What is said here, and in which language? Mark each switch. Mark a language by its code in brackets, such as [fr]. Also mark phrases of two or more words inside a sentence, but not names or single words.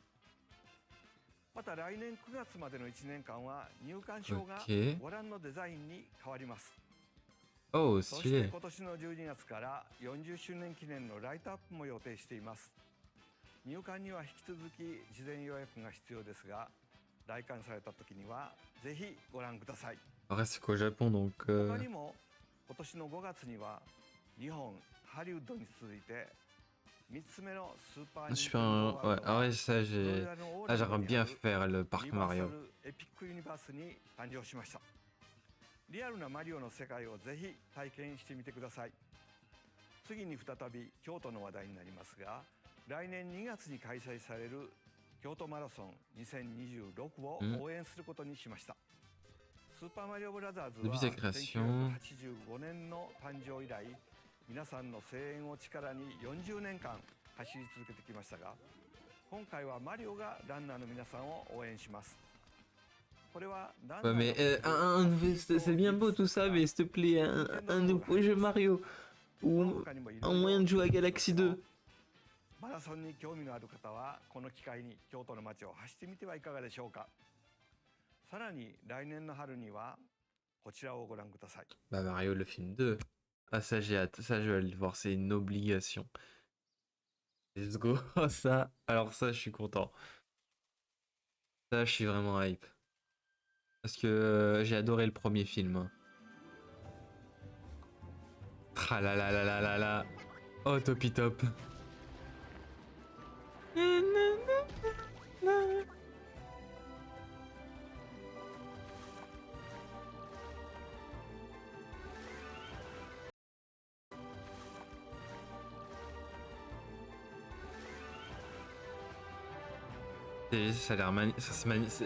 [ja] また来年9月までの1年間は入館証がご覧のデザインに変わります。 [fr] Oh, [ja] そして [fr] stylé. [ja] 今年の12月から40周年記念のライトアップも予定しています。入館には引き続き事前予約が必要ですが、来館された時にはぜひご覧ください。 [fr] Après, c'est qu'au Japon, donc. [ja] 他にも今年の5月には日本ハリウッドに続いて3つ目のスーパーニンテン [fr] Super. [ja] ドーワー [fr] Ouais, [ja] ルド [fr] ah [ja] が [fr] ouais, ça, [ja] フロリダのオーランド [fr] j'aimerais [ja] にあ [fr] bien [ja] る [fr] faire le [ja] ユ [fr] parc [ja] ニバーサ [fr] Mario. [ja] ルエピックユニバースに誕生しました。リアルなマリオの世界をぜひ体験してみてください。次に再び京都の話題になりますが、来年2月に開催される京都マラソン2026を応援することにしました。スーパーマリオブラザーズは [fr] Depuis sa création. [ja] 1985 年の誕生以来、皆さんの声援を力に40年間走り続けてきましたが、今回はマリオがランナーの皆さんを応援します。これはランナ [fr] Ouais, [ja] ー [fr] mais [ja] の [fr] c'est bien beau tout ça, mais s'il te plaît, un nouveau jeu Mario. Ou un moyen de jouer à Galaxy 2. [ja] マラソンに興味のある方はこの機会に京都の街を走ってみてはいかがでしょうか。さらに来年の春にはこちらをご覧ください。 [fr] Bah, Mario, le film 2. Ah, ça, j'ai hâte. Ça, je vais aller le voir, c'est une obligation. [en] Let's go. [fr] Ça, alors ça, je suis content. Ça, je suis vraiment hype. Parce que j'ai adoré le premier film. Ah là là là là là là. Oh, Topi Top. Ça a l'air magnifique.